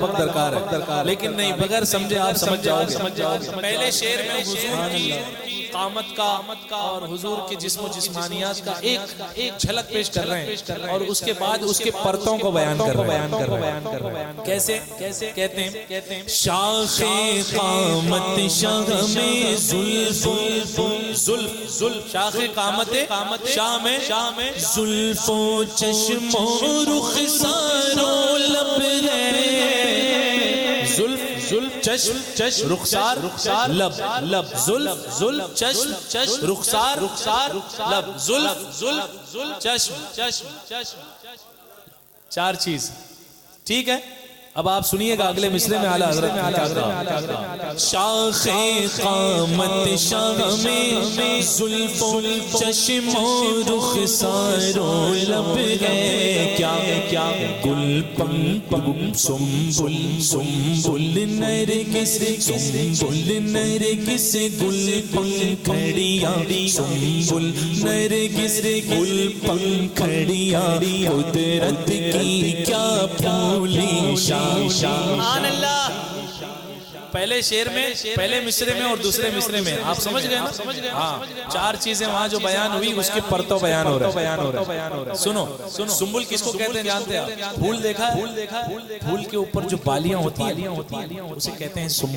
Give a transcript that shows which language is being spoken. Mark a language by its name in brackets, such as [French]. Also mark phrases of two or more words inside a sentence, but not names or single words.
[Urdu] وقت درکار ہے لیکن نہیں بغیر سمجھے آپ سمجھ جاؤ گے پہلے شعر میں حضور کی قامت کا اور حضور کے جسم و جسمانیات کا ایک جھلک پیش کر رہے ہیں اور اس کے بعد اس کے پرتوں کو بیان کر رہے ہیں کیسے کہتے ہیں شاخ قامت شاہ میں زلف شاخ قامت شاہ میں زلف و چشم و رخسار و لب ہے زلف چشم رخسار لب زلف چشم رخسار لب زلف چشم چار چیز ٹھیک ہے اب آپ سنیے گا اگلے مصرے میں اعلیٰ حضرت شاخ قامت شاہ میں زلف و چشم و رخسار و لب ہے کیا گل پنپم سنبل نرگس گل پنکھڑیاں سنبل نرگس گل پنکھڑیاں قدرت کی کیا پھولی سبحان اللہ پہلے شعر میں پہلے مصرے میں اور دوسرے مصرے میں آپ سمجھ گئے نا ہاں چار چیزیں وہاں جو بیان ہوئی اس کے پرتوں بیان ہو رہا ہے سنو سنبل کس کو کہتے ہیں جانتے ہیں پھول دیکھا ہے پھول کے اوپر جو بالیاں ہوتی ہیں اسے کہتے ہیں